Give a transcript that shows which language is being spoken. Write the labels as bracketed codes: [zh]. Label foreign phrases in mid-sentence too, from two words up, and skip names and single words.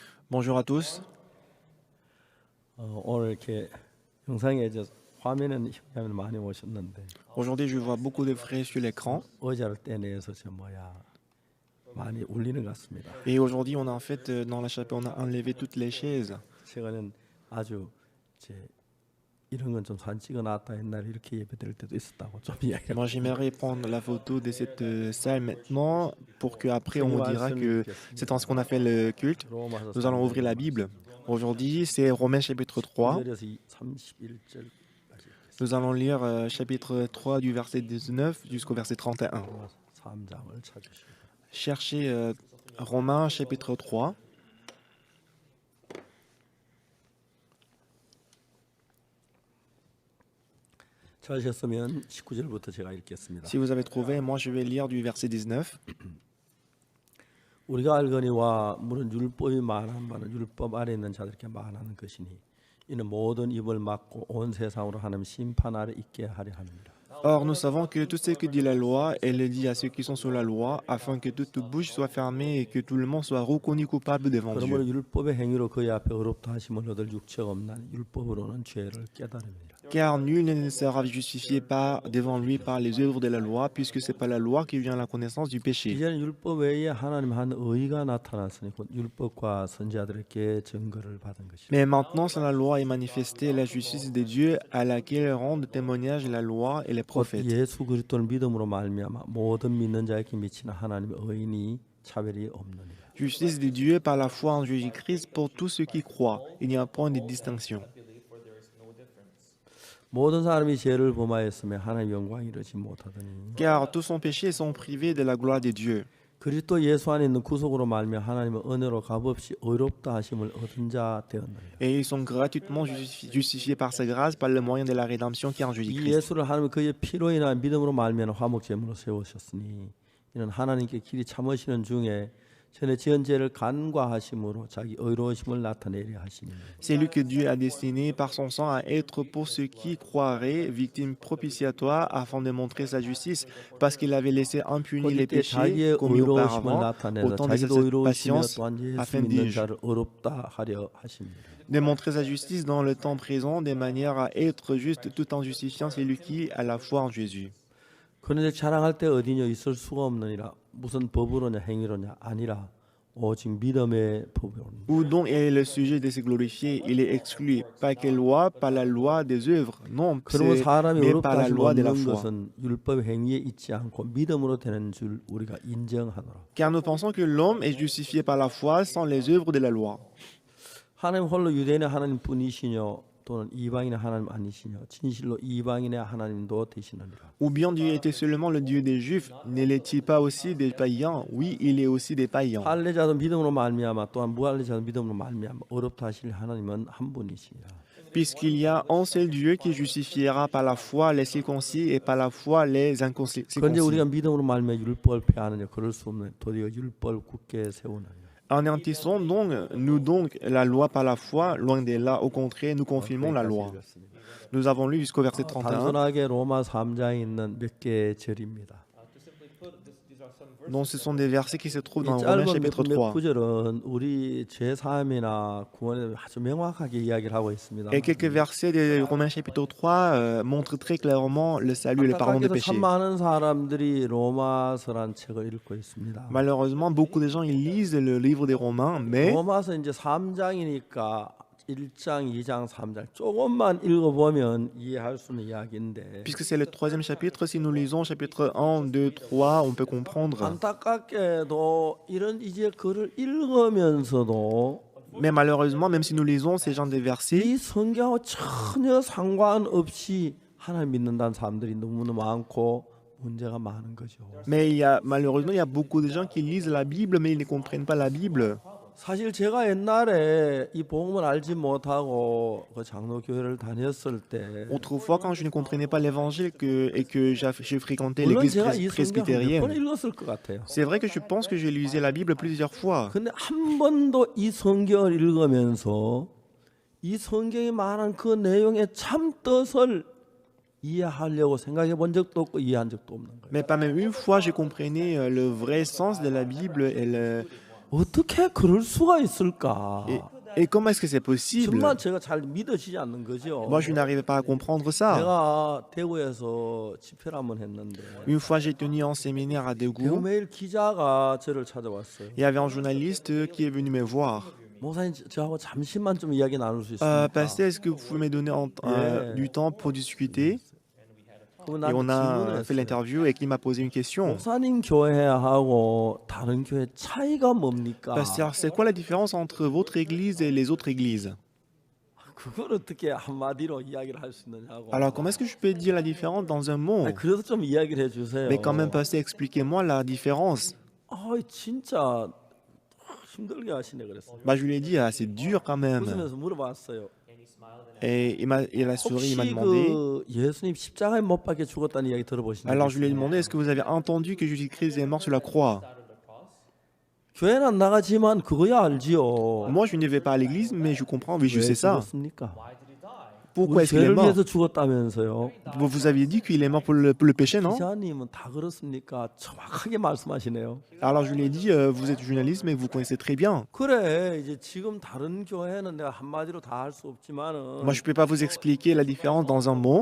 [fr] Bonjour à tous. [ko] 오늘 이렇게 영상에 화면에는 형제들 많이 오셨는데 [fr] Aujourd'hui, je vois beaucoup de frères sur l'écran. [ko] 의자를 떼내서 많이 울리는 것 같습니다. [fr] Et aujourd'hui, on a en fait, dans la chapelle, on a enlevé toutes les chaises. [ko] 최근엔 아주 이제 이런 건 좀 사진 찍어놨다 옛날에 이렇게 예배드릴 때도 있었다고 좀 이야기를 [fr] Moi, j'aimerais prendre la photo de cette salle maintenant pour qu'après, on dira que c'est ainsi qu'on a fait le culte. [ko] 로마서 [fr] Nous allons ouvrir la Bible. Aujourd'hui, c'est Romains chapitre 3. [ko] 31절 [fr] Nous allons lire chapitre 3 du verset 19 jusqu'au verset 31. [ko] 3장을 찾으시고 [fr] Cherchez Romains chapitre 3. [ko] 찾으셨으면 19절부터 제가 읽겠습니다. [fr] Si vous avez trouvé, moi je vais lire du verset 19. [ko] 우리가 알거니와 물은 율법이 말한 바는 율법 아래 있는 자들에게 말하는 것이니 이는 모든 입을 막고 온 세상으로 하나님 심판 아래 있게 하려 함이라. [fr] Or, nous savons que tout ce que dit la loi, elle le dit à ceux qui sont sous la loi, afin que toute bouche soit fermée et que tout le monde soit reconnu coupable devant [ko] 그러므로 [fr] Dieu. [ko] 율법의 행위로 그의 앞에 어렵다 하심을 얻을 육체가 없나니 율법으로는 죄를 깨달음이라. [fr] Car nul ne sera justifié devant lui par les œuvres de la loi, puisque c'est par la loi qui vient la connaissance du péché. [ko] 이제는 율법 외에 하나님 한 의가 나타났으니 곧 율법과 선지자들에게 증거를 받은 것이라. [fr] Mais maintenant, sans la loi est manifestée la justice de Dieu, à laquelle rendent témoignage la loi et les [ko] 곧 [fr] prophètes. [ko] 예수 그리스도를 믿음으로 말미암아 모든 믿는 자에게 미치는 하나님의 의인이 차별이 없느니라. [fr] Justice de Dieu par la foi en Jésus-Christ pour tous ceux qui croient. Il n'y a point de distinction. [ko] 모든 사람이 죄를 범하였으며 하나님의 영광을 이루지 못하더니 [fr] Car tous sont péchés et sont privés de la gloire de Dieu. [ko] 그리스도 예수 안에 있는 구속으로 말미암아 하나님의 은혜로 값없이 의롭다 하심을 얻은 자 되었느니라. [fr] Et ils sont gratuitement justifiés par sa grâce par le moyen de la rédemption qui est en [ko] 이 [fr] Jésus-Christ. [ko] 예수를 하나님 그의 피로 인한 믿음으로 말미암아 화목 제물로 세우셨으니 이는 하나님께 길이 참으시는 중에 전에 지은 죄를 간과하심으로 자기 의로우심을 나타내려 하시니 [fr] C'est lui que Dieu a destiné par son sang à être pour ceux qui croiraient victime propitiatoire afin de montrer sa justice, parce qu'il avait laissé impunis les [ko] 그때 [fr] péchés [ko] 자기의 [fr] commis [ko] 의로우심을 [fr] auparavant, [ko] 나타내서 [fr] au temps de [ko] 자기도 [fr] cette [ko] 의로우시며 [fr] patience, [ko] 또한 예수 [fr] afin [ko] 믿는 [fr] de [ko] 자를 의롭다 하려 하십니다. [fr] de montrer sa justice dans le temps présent, de manière à être juste tout en justifiant celui qui a la foi en Jésus. [ko] 그런데 자랑할 때 어디냐 있을 수가 없느니라. 무슨 법으로냐 행위로냐 아니라 오직 믿음의 법으로. [fr] Où donc est le sujet de se glorifier? Il est exclu. Pas quelle loi, pas la loi des œuvres. Non, [ko] 그러면 사람이 [fr] mais [ko] 의롭다 [fr] par la [ko] 하심 [fr] loi de la [ko] 얻는 [fr] foi. [ko] 것은 율법 행위에 있지 않고 믿음으로 되는 줄 우리가 인정하노라. [fr] Car nous pensons que l'homme est justifié par la foi sans les œuvres de la loi. [ko] 하나님 홀로 유대인의 하나님뿐이시뇨 또는 이방인의 하나님 아니시뇨 진실로 이방인의 하나님도 되시느니라. [fr] Ou bien Dieu était seulement le Dieu des Juifs, ne l'est-il pas aussi des païens? Oui, il est aussi des païens. [ko] 할례자도 믿음으로 말미암아 또한 무할례자도 믿음으로 말미암아 어렵다 하실 하나님은 한 분이시라. [fr] Puisqu'il y a un seul Dieu qui justifiera par la foi les circoncis et par la foi les [ko] 그런데 [fr] incirconcis. [ko] 우리가 믿음으로 말미암아 율법을 폐하느냐 그럴 수 없는 도리어 율법을 굳게 세우느냐. [fr] Anéantissons donc la loi par la foi, loin de là, au contraire, nous confirmons la loi. Nous avons lu jusqu'au verset 31. [ko] 단순하게 로마 3장에 있는 몇 개의 절입니다. [fr] Donc ce sont des versets qui se trouvent [ko] 이 [fr] dans Romains [ko] 짧은 [fr] chapitre [ko] 몇 [fr] 3. [ko] 구절은 우리 죄 사함이나 구원에 아주 명확하게 이야기를 하고 있습니다. [fr] Et quelques versets de Romains chapitre 3 montrent très clairement le salut et le pardon des [ko] 안타깝게도 참 [fr] péchés. [ko] 많은 사람들이 로마서란 책을 읽고 있습니다. [fr] Malheureusement, beaucoup de gens ils lisent le livre des Romains, mais [ko] 로마서 이제 3장이니까 1장, 2장, 3장 조금만 읽어보면 이해할 수 있는 이야기인데 [fr] puisque c'est le troisième chapitre, si nous lisons chapitre 1, 2, 3, on peut comprendre. [ko] 안타깝게도 이런 이제 글을 읽으면서도 [fr] Mais malheureusement, même si nous lisons ces genres de versets, [ko] 이 성경하고 전혀 상관없이 하나님 믿는다는 사람들이 너무나 많고 문제가 많은 거죠. [fr] mais malheureusement, il y a beaucoup de gens qui lisent la Bible, mais ils ne comprennent pas la Bible. [ko] 사실 제가 옛날에 이 복음을 알지 못하고 그 장로교회를 다녔을 때 [fr] Autrefois, quand je ne comprenais pas l'évangile et que j'ai fréquenté [ko] 물론 [fr] l'église [ko] 제가 이 성경 몇 [fr] presbytérienne, [ko] 번 읽었을 것 같아요. [fr] c'est vrai que je pense que j'ai lisé la Bible plusieurs fois. [ko] 근데 한 번도 이 성경을 읽으면서 이 성경이 말한 그 내용의 참 뜻을 이해하려고 생각해 본 적도 없고 이해한 적도 없는 거예요. [fr] Mais pas même une fois, je comprenais le vrai sens de la Bible et [ko] 어떻게 그럴 수가 있을까? [fr] Et comment est-ce que c'est possible? [ko] 정말 제가 잘 믿어지지 않는 거죠. [fr] Moi, je n'arrivais pas à comprendre ça. [ko] 내가 대구에서 집회를 한번 했는데 [fr] Une fois, j'ai tenu un séminaire à Daegu. [ko] 대구매일 기자가 저를 찾아왔어요. [fr] Il y avait un journaliste qui est venu me voir. [ko] 목사님 저하고 잠시만 좀 이야기 나눌 수 있습니까? [fr] Pasteur, est-ce que vous pouvez me donner du temps pour discuter? [ko] 그러면 [fr] Et on [ko] 나한테 질문을 [fr] a fait [ko] 했어요. [fr] l'interview et il m'a posé une question. [ko] 목사님 교회하고 다른 교회 차이가 뭡니까? [fr] Pasteur, c'est quoi la différence entre votre église et les autres églises? [ko] 그걸 어떻게 한마디로 이야기를 할 수 있느냐고. [fr] Alors, comment est-ce que je peux dire la différence dans un mot? [ko] 그래도 좀 이야기를 해주세요. [fr] Mais quand même, pasteur, expliquez-moi la différence. [ko] 진짜 힘들게 하시네 그랬어요. [fr] Bah, je lui ai dit, ah, c'est dur quand même. [ko] 웃으면서 물어봤어요. [fr] Et il a souri, il m'a [ko] 혹시 [fr] demandé. [ko] 그 예수님 십자가에 못 박혀 죽었다는 이야기 들어보신 적 [fr] Alors, je lui ai [ko] 있어요? [fr] demandé, est-ce que vous avez entendu que Jésus-Christ est mort sur la croix? [ko] 교회는 안 나가지만 그거야 알지요. [fr] Moi, je ne vais pas à l'église, mais je comprends, oui, je [ko] 왜 [fr] sais ça. [ko] 죽었습니까? [fr] Pourquoi [ko] 우리 [fr] est-ce qu'il est [ko] 죄를 [fr] mort? [ko] 위해서 죽었다면서요. [fr] Vous aviez dit qu'il est mort pour le péché, non? [ko] 기자님은 다 그렇습니까? 정확하게 말씀하시네요. [fr] Alors, je lui ai dit, vous êtes journaliste, mais vous connaissez très bien. [ko] 그래 이제 지금 다른 교회는 내가 한마디로 다 할 수 없지만은 [fr] Moi, je ne peux pas vous expliquer la différence dans un mot.